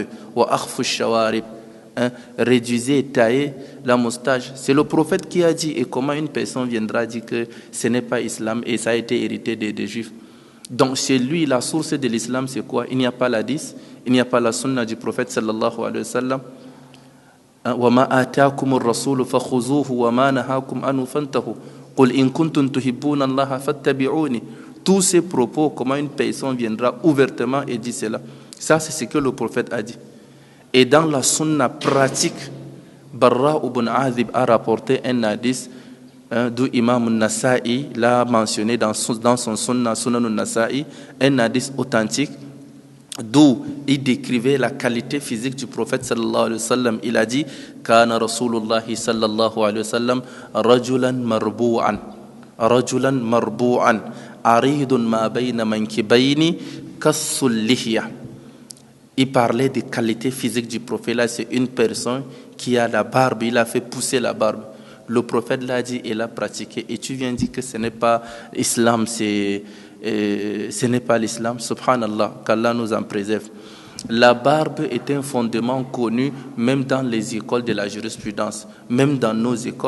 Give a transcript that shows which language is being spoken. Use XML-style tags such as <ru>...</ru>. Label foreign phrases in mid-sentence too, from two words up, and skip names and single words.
<ar>وأحفوا الشوارب.</ar> <fr>Réduisez, taillez la moustache. C'est le prophète qui a dit. Et comment une personne viendra dire que ce n'est pas islam et ça a été hérité des juifs? Donc chez lui, la source de l'islam, c'est quoi? Il n'y a pas l'hadith, il n'y a pas la sunna du prophète</fr> <ar>صلى الله عليه وسلم. وما آتاكم الرسول فخذوه وما نهاكم عنه فانتهوا قل إن كنتم تحبون الله فاتبعوني.</ar> <fr>Tous ces propos, comment une personne viendra ouvertement et dit cela? Ça, c'est ce que le prophète a dit. Et dans la sunna pratique, Barra ibn Azib a rapporté un hadith d'où Imam Nasa'i l'a mentionné dans son sunna, Sunan al-Nasa'i, un hadith authentique, d'où il décrivait la qualité physique du prophète</fr> <ar>صلى الله عليه وسلم.</ar> <fr>Il a dit:</fr> <ar>كان رسول الله صلى الله عليه وسلم رجلا مربوعا عريض ما بين المنكبين كث اللحية.</ar> <fr>Il parlait des qualités physiques du prophète. Là, c'est une personne qui a la barbe, il a fait pousser la barbe. Le prophète l'a dit et l'a pratiqué. Et tu viens dire que ce n'est pas l'islam, ce n'est pas l'islam. Subhanallah, qu'Allah nous en préserve. La barbe est un fondement connu même dans les écoles de la jurisprudence, même dans nos écoles.</fr>